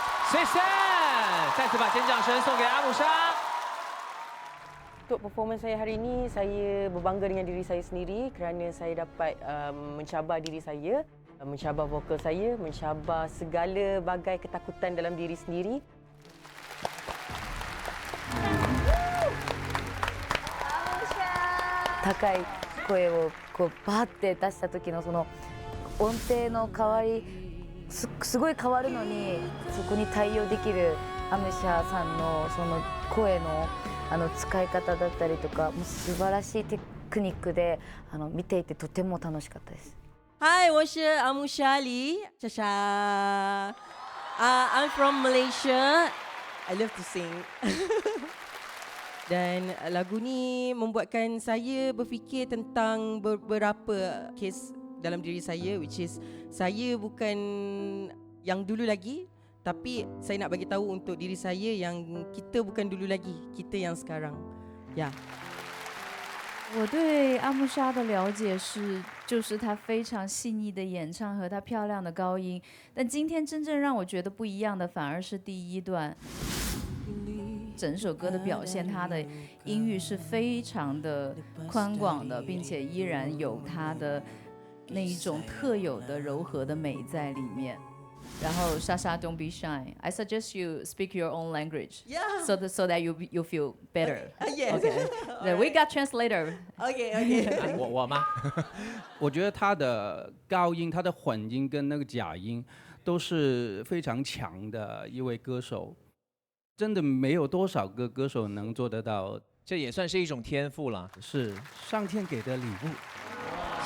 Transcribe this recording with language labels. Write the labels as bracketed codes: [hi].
[zh] 谢谢，再次把尖叫声送给阿木莎。 [ms] Untuk performance saya hari ini, saya berbangga dengan diri saya sendiri kerana saya dapat mencabar diri saya, mencabar vokal saya, mencabar segala bagai ketakutan dalam diri sendiri. [ja] 高い声をこうバーって出した時のその音程の変わりすごい変わるのにそこに対応できるアムシャさんのその声の使い方だったりとかもう素晴らしいテクニックで見ていてとても楽しかったです。 [en] Hi， [zh] 我是阿木莎李，莎莎。 [en] I'm from Malaysia. I love to sing. [ms] Dan lagu ni membuatkan saya berfikir tentang beberapa kes dalam diri saya, [en] which is [ms] saya bukan yang dulu lagi, tapi saya nak bagi tahu untuk diri saya yang kita bukan dulu lagi, kita yang sekarang. Ya. [zh] 我对阿木莎的了解就是她非常细腻的演唱和她漂亮的高音，但今天真正让我觉得不一样的反而是第一段。整首歌的表现，它的音域是非常的宽广的，并且依然有它的那一种特有的柔和的美在里面。然后 [en] Sasha, don't be shy. I suggest you speak your own language, so that you feel better. Yes. Okay. We got translator. Okay. [zh] 我吗？我觉得他的高音、他的混音跟那个假音都是非常强的一位歌手，真的没有多少个歌手能做得到。这也算是一种天赋了，是上天给的礼物。